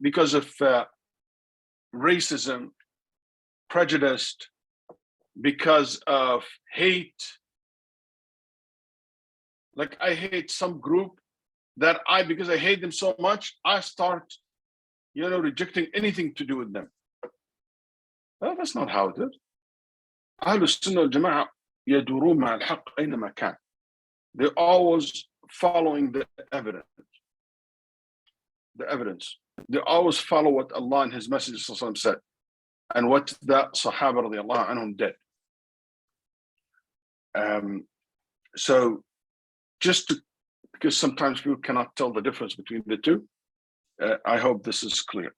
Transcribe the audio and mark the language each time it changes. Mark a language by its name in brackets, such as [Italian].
[English] Because of racism, prejudice, because of hate, like I hate some group that because I hate them so much, I start, rejecting anything to do with them. Well, that's not how it is. [Arabic] أهل السنة والجماعة يدورون مع الحق أينما كان. [English] They're always following the evidence. They always follow what Allah and His Messenger said, and what the Sahaba radiallahu anhum did. So, because sometimes people cannot tell the difference between the two, I hope this is clear.